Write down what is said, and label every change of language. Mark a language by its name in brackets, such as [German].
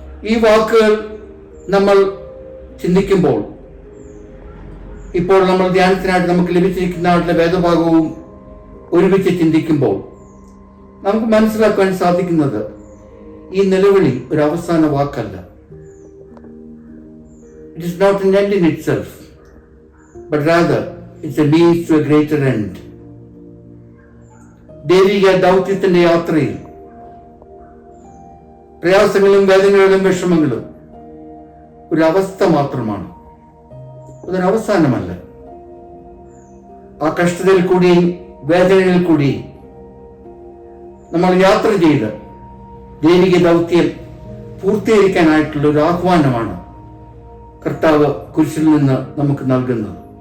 [Malayalam] ഈ വാക്കുകൾ നമ്മൾ ചിന്തിക്കുമ്പോൾ, ഇപ്പോൾ നമ്മൾ ധ്യാനത്തിനായിട്ട് നമുക്ക് ലഭിച്ചിരിക്കുന്നതായിട്ടുള്ള വേദഭാഗവും ഒരുമിച്ച് ചിന്തിക്കുമ്പോൾ നമുക്ക് മനസ്സിലാക്കാൻ സാധിക്കുന്നത് ഈ നിലവിളി ഒരു അവസാന വാക്കല്ല. [English] It is not an end in itself, but rather it's a means to a greater end. [Malayalam] ദൈവിക ദൗത്യത്തിന്റെ യാത്രയിൽ പ്രയാസങ്ങളും വേദനകളും വിഷമങ്ങളും ഒരു അവസ്ഥ മാത്രമാണ്, അതൊരു അവസാനമല്ല. ആ കഷ്ടതയിൽ കൂടിയും വേദനയിൽ കൂടിയും നമ്മൾ യാത്ര ചെയ്ത് ദൈവിക ദൗത്യം പൂർത്തീകരിക്കാനായിട്ടുള്ള ഒരു ആഹ്വാനമാണ് കർത്താവ് കുരിശിൽ നിന്ന് നമുക്ക് നൽകുന്നത്.